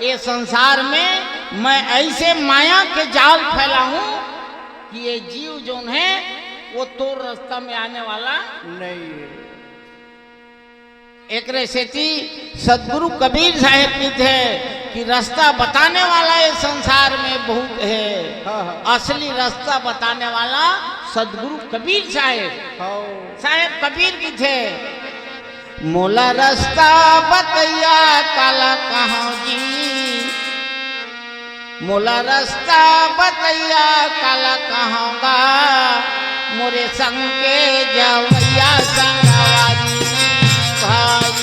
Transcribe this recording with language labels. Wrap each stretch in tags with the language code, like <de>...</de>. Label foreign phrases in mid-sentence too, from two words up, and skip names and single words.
<hne>ये संसार में मैं ऐसे माया के जाल फैला हूं कि ये जीव जो है वो तो रास्ता में आने वाला नहीं है। एक रेसेती सदगुरु कबीर साहेब की थे कि रास्ता बताने वाला ये संसार में बहुत है। असली रास्ता बताने वाला सदगुरु कबीर साहेब। साहेब कबीर की थे, मोला रास्ता बतैया काला कहाँ जी, मोला रास्ता बतैया काला कहूँगा, मोरे संग के जवैया संगवारी भाई।</hne>